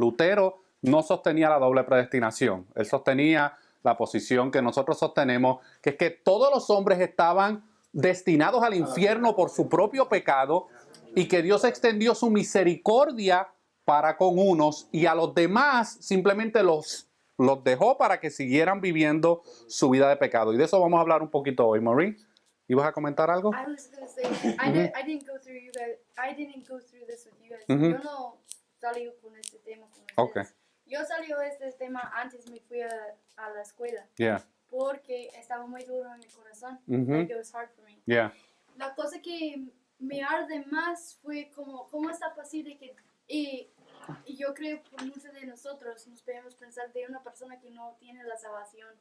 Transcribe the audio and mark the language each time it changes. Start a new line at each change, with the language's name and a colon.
Spanish: Lutero no sostenía la doble predestinación. Él sostenía la posición que nosotros sostenemos, que es que todos los hombres estaban destinados al infierno por su propio pecado y que Dios extendió su misericordia para con unos y a los demás simplemente los dejó para que siguieran viviendo su vida de pecado. Y de eso vamos a hablar un poquito hoy. Maureen, ¿ibas a comentar algo?
English: I was gonna say, I didn't go through you guys. I didn't go through this with you guys. Ujú.
Spanish: Yo no salí con este tema con ustedes.
English: Okay.
Spanish: Yo salió este tema antes me fui a la escuela
English: Yeah,
Spanish: porque estaba muy duro en mi corazón. Ujú.
English: Like it was hard for me. yeah,
Spanish: La cosa que me arde más fue como cómo está posible que y yo creo que por muchos de nosotros nos podemos pensar de una persona que no tiene la salvación.